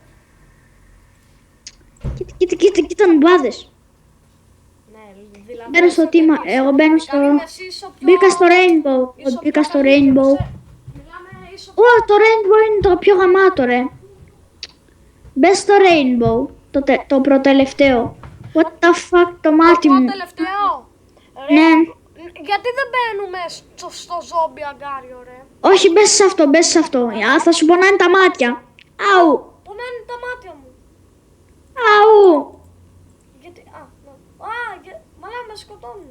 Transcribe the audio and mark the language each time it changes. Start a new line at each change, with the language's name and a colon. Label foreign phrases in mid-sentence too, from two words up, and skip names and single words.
Greek: Κοίτα νουμπάδες. Ναι, δηλαδή. Μπαίνω στο τίμα, εγώ μπαίνω στο... Καλή, εσύ είσαι ο πιο- Μπήκα στο Rainbow, είσαι ο μπήκα πιο στο καλύτερος. Rainbow. Μιλάμε, είσαι ο Ω, το Rainbow είναι το πιο γαμάτο ρε. Μπες στο Rainbow, το προτελευταίο.
English: What the fuck,
Greek: το μάτι πιο μου. τελευταίο. Ρε, Ναι. γιατί δεν μπαίνουμε στο ζόμπι αγκάριο, ρε? Όχι, μπες σε αυτό, μπες σε αυτό. Α, θα σου πονάνε τα μάτια. Αου, Πού να είναι τα μάτια μου? αου. Γιατί, μαλά με σκοτώνουνε.